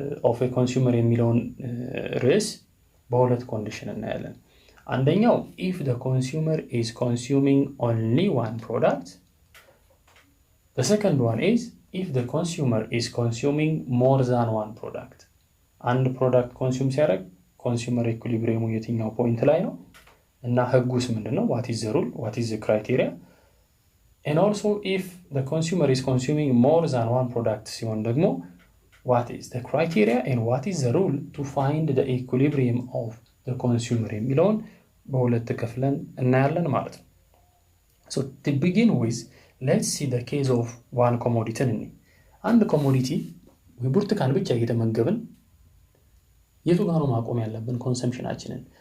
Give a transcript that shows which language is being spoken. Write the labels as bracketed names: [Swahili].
[English] of a consumer [Amharic] የሚለውን ርዕስ በሁለት ኮንዲሽን እናያለን። አንደኛው [English] if the consumer is consuming only one product. The second one is if the consumer is consuming more than one product. [Amharic] አንድ ፕሮዳክት ኮንሱም ሲያደርግ ኮንሱመር ኢኩሊብሪየሙ የትኛው ፖይንት ላይ ነው እና ህጉስ ምንድነው? [English] what is the rule? what is the criteria? And also if the consumer is consuming more than one product [Amharic] ሲሆን ደግሞ [English] what is the criteria and what is the rule to find the equilibrium of the consumer [Amharic] የሚለውን በሁለት ከፍለን እናያለን ማለት ነው። [English] So to begin with, let's see the case of one commodity. [Amharic] አንድ ኮሞዲቲ ወይ ብርቱካን ብቻ እየተመገብን የቱ ጋር ነው ማቆም ያለብን ኮንሰምፕሽናችንን?